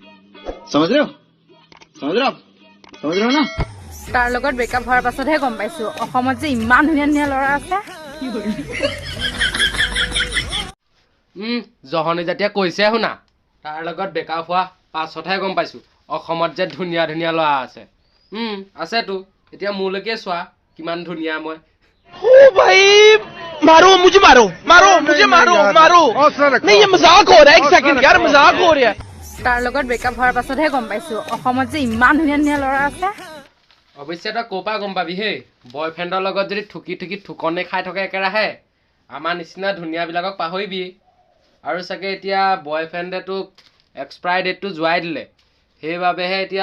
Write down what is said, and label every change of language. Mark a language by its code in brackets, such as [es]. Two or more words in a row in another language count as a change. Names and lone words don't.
[as] তাৰ লগত ব্ৰেকআপ হোৱাৰ পাছতহে গম পাইছো অসমত যে ইমান ধুনীয়া ধুনীয়া ল'ৰা আছে। জহনী জাতীয়ে কৈছে শুনা, তাৰ লগত ব্ৰেকআপ হোৱা পাছতহে গম পাইছো অসমত যে ধুনীয়া ধুনীয়া ল'ৰা আছে। আছেতো, এতিয়া মোলৈকে চোৱা কিমান ধুনীয়া মই। [hi] मारो मुझे मारो मारो मुझे मारो मारो नहीं ये मजाक हो रहा है एक सेकंड यार मजाक हो रहा है [as] তাৰ লগত ব্ৰেকআপ হোৱাৰ পাছতহে গম পাইছো অসমত যে ইমান ধুনীয়া ধুনীয়া ল'ৰা আছে। অৱশ্যে তই ক'ৰ পৰা গম পাবি হেই? বয়ফ্ৰেণ্ডৰ লগত যদি ঠুকি ঠুকি ঠুকনে খাই থাকে একেৰাহে, আমাৰ নিচিনা ধুনীয়াবিলাকক পাহৰিবি। আৰু চাগে এতিয়া বয়ফ্ৰেণ্ডে তোক [en] expire date [as] যোৱাই দিলে, সেইবাবেহে এতিয়া